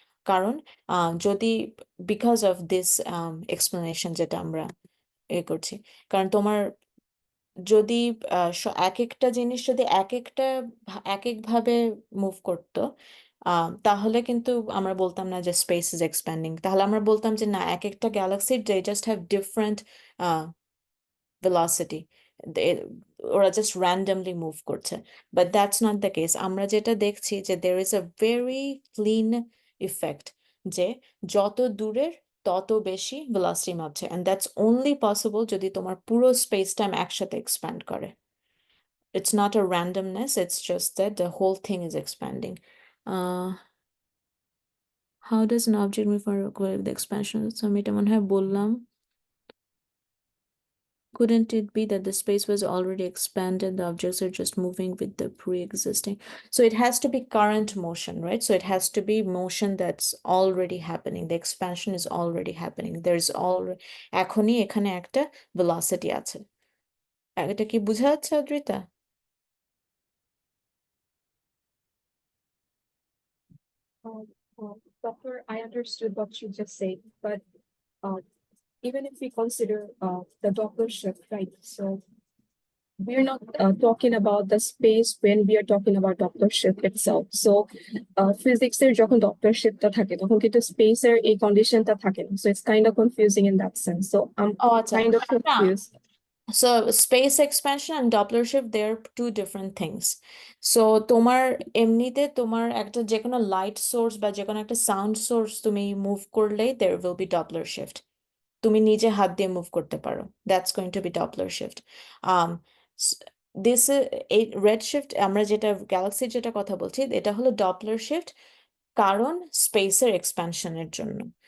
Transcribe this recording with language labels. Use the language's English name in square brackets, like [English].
[Bangla] কারণ যদি [English] because of this explanation [Bangla] যেটা আমরা করছি, কারণ তোমার যদি এক একটা জিনিস যদি এক একভাবে মুভ করতো, তাহলে কিন্তু আমরা বলতাম না যে [English] space is expanding, [Bangla] তাহলে আমরা বলতাম যে না, এক একটা Galaxy [English] they just have different velocity, [Bangla] ওরা জাস্ট র্যান্ডমলি মুভ করছে, [English] But that's not the case. [Bangla] আমরা যেটা দেখছি যে [English] there is a very clean effect, [Bangla] যে যত দূরের তত বেশি velocity মাপছে, [English] and that's only possible [Bangla] যদি তোমার পুরো স্পেস টাইম একসাথে এক্সপ্যান্ড করে। [English] It's not a randomness, it's just that the whole thing is expanding. How does an object move with the expansion? [Bangla] So আমি এটা মনে হয় বললাম। [English] Couldn't it be that the space was already expanded, the objects are just moving with the pre-existing? So it has to be current motion, right? So it has to be motion that's already happening. The expansion is already happening. There's already [Bangla] এখনই এখানে একটা velocity আছে। এটা কি বোঝা যাচ্ছে Adrita? [English] Doctor, I understood what you just said, but uh, even if we consider the Doppler shift, right? So we're not talking about the space when we are talking about Doppler shift itself. So physics এর যখন Doppler shift টা থাকে [Bangla] তখন কিন্তু space এর এই condition টা থাকে না. [English] So it's kind of confusing in that sense. So I'm [Bangla] ও আচ্ছা, [English] kind of [Bangla] না [English] confused. So space expansion and Doppler shift, they're two different things. [Bangla] So তোমার এমনিতে তোমার একটা যে কোনো লাইট সোর্স বা যে কোনো একটা সাউন্ড সোর্স তুমি মুভ করলেই [English] there will be Doppler shift. [Bangla] তুমি নিজে হাত দিয়ে মুভ করতে পারো, [English] That's going to be Doppler shift. [Bangla] This এই রেড শিফট, আমরা যেটা গ্যালাক্সির যেটা কথা বলছি, এটা হলো ডপলার শিফট, কারণ স্পেসের এক্সপ্যানশনের জন্য।